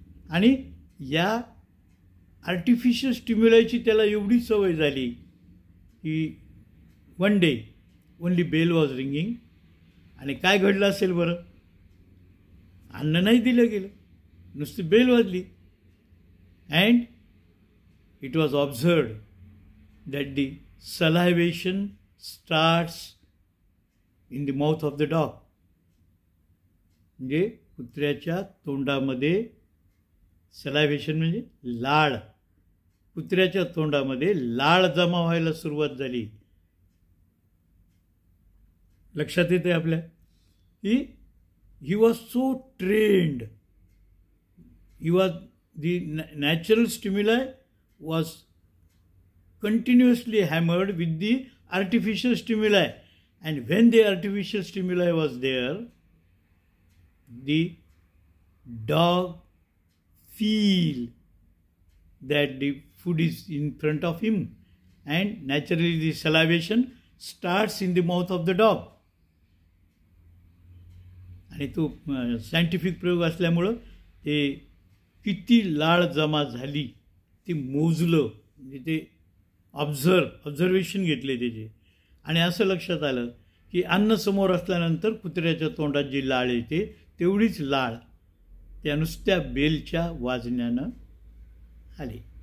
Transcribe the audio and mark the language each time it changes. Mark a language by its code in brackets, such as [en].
[mr] आणि या आर्टिफिशियल स्टिम्युलायची त्याला एवढी सवय झाली की [en] One day only bell was ringing. [mr] आणि काय घडलं असेल बरं, अन्न नाही दिलं गेलं, नुसती बेल वाजली. [en] And it was observed that the salivation starts in the mouth of the dog. [mr] म्हणजे कुत्र्याच्या तोंडामध्ये सलायव्हेशन म्हणजे लाळ, कुत्र्याच्या तोंडामध्ये लाळ जमा व्हायला सुरुवात झाली. लक्षात येते आपल्या की [en] He was so trained, he was the natural stimuli was continuously hammered with the artificial stimuli, and when the artificial stimuli was there, the dog feel that the food is in front of him, and naturally the salivation starts in the mouth of the dog. [mr] आणि तो scientific प्रयोग असल्यामुळं ते किती लाळ जमा झाली ते मोजलं, म्हणजे ते ऑब्झर्वेशन घेतले त्याचे. आणि असं लक्षात आलं की अन्न समोर असल्यानंतर कुत्र्याच्या तोंडात जी लाळ येते तेवढीच लाळ त्या नुसत्या बेलच्या वाजण्यानं आली.